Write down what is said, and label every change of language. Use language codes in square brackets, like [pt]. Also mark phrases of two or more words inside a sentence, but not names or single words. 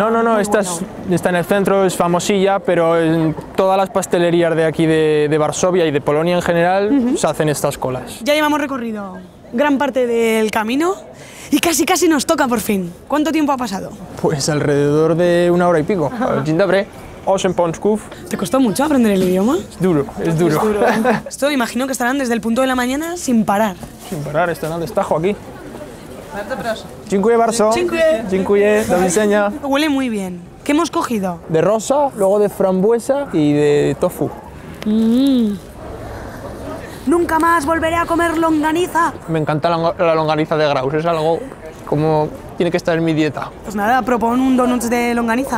[es] No, esta está en el centro, es famosilla, pero en todas las pastelerías de aquí de Varsovia y de Polonia en general se hacen estas colas. Ya llevamos recorrido gran parte del camino y casi nos toca por fin. ¿Cuánto tiempo ha pasado? Pues alrededor de 1 hora y pico. [pl] Dzień dobry. 8 pączków. [es] ¿Te costó mucho aprender el idioma? Es duro, es duro. Esto imagino que estarán desde el punto de la mañana sin parar. Sin parar, están al destajo aquí. [pl] Dziękuję bardzo. Dziękuję, do widzenia. [es] Huele muy bien. ¿Qué hemos cogido? De rosa, luego de frambuesa y de tofu. Nunca más volveré a comer longaniza. Me encanta la longaniza de Graus, es algo como tiene que estar en mi dieta. Pues nada, propon un donut de longaniza.